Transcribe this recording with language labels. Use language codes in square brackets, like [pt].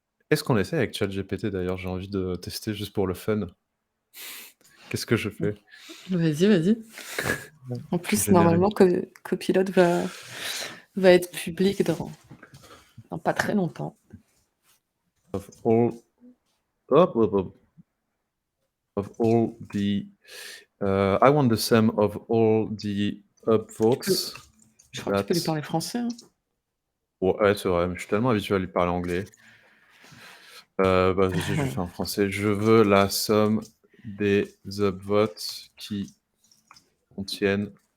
[fr] Est-ce qu'on essaie avec ChatGPT d'ailleurs? J'ai envie de tester juste pour le fun. Qu'est-ce que je fais? Vas-y, vas-y. En plus, Générique. normalement, Copilot va être public dans pas très longtemps. [en] Of all, of all the, I want the sum of all the upvotes. [fr] Je crois que tu peux lui parler français. Hein. Ouais, c'est vrai, mais je suis tellement habitué à lui parler anglais. Vas-y, je vais faire en français. Je veux la somme des upvotes qui contiennent...